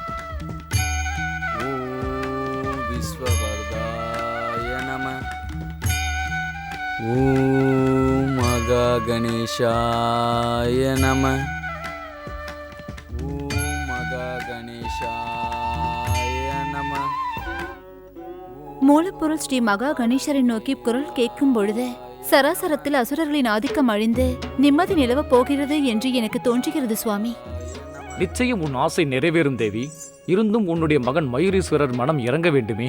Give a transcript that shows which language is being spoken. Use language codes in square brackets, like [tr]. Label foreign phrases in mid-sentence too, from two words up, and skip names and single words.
[sa] ओम विश्ववरदाय नमः। ओम महागणेशाय नमः। ओम महागणेशाय नमः। [ta] மூலப்பொருள் ஸ்ரீ மகா கணேசரை நோக்கி குரல் கேட்கும் பொழுது சராசரத்தில் அசுரர்களின் ஆதிக்கம் அழிந்து நிம்மதி நிலவ போகிறது என்று எனக்கு தோன்றுகிறது சுவாமி. நிச்சயம் உன் ஆசை நிறைவேறும் தேவி. இருந்தும் உன்னுடைய மகன் மயூரீஸ்வரர் மனம் இறங்க வேண்டுமே.